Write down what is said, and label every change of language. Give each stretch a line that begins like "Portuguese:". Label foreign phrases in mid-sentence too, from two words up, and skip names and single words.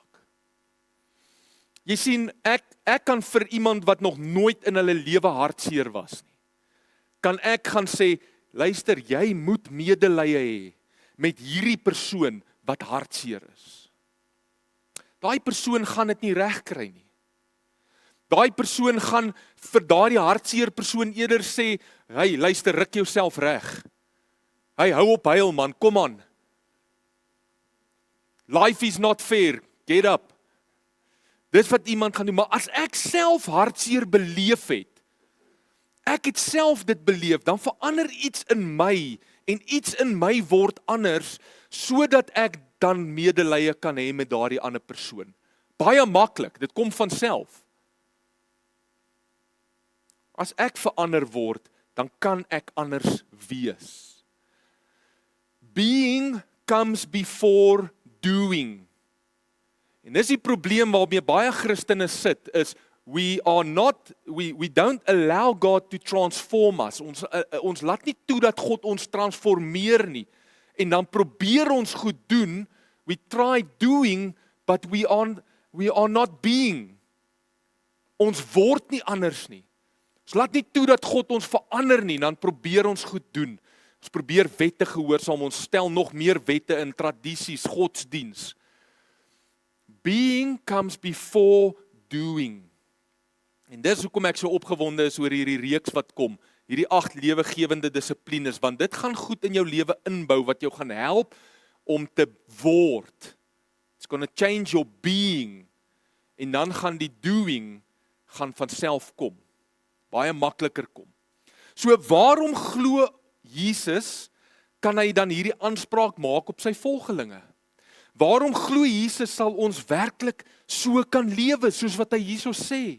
Afrikaans: Jy sien, ek kan vir iemand wat nog nooit in hulle lewe hartseer was nie, kan ek gaan sê, luister, jy moet medelee hê met hierdie persoon wat hartseer is. Daai persoon gaan dit nie regkry nie. Daai persoon gaan vir daardie hartseer persoon eerder sê, hey, luister, ruk jouself reg. Hey, hou op huil man, kom aan.
English: Life is not fair, get up.
Afrikaans: Dis wat iemand gaan doen, maar as ek self hartseer beleef het, ek het self dit beleef, dan verander iets in my, en iets in my word anders, sodat ek dan medelee kan hê met daardie ander persoon. Baie maklik, dit kom van self. As ek verander word, dan kan ek anders wees.
English: Being comes before doing.
Afrikaans: En dis die probleem waarmee baie Christene sit, is
English: we don't allow God to transform us.
Afrikaans: Ons laat nie toe dat God ons transformeer nie. En dan probeer ons goed doen,
English: we try doing, but we are not being.
Afrikaans: Ons word nie anders nie. Ons laat nie toe dat God ons verander nie, dan probeer ons goed doen. Ons probeer wette gehoorsaam, ons stel nog meer wette in, tradisies, godsdiens.
English: Being comes before doing.
Afrikaans: En dis hoekom ek so opgewonde is oor hierdie reeks wat kom, hierdie 8 lewegewende dissiplines, want dit gaan goed in jou lewe inbou, wat jou gaan help om te word.
English: It's gonna change your being,
Afrikaans: en dan gaan die doing gaan van self kom, baie makliker kom. So waarom glo Jesus, kan hy dan hierdie aanspraak maak op sy volgelinge? Waarom glo Jesus sal ons werklik so kan lewe, soos wat hy hierso sê?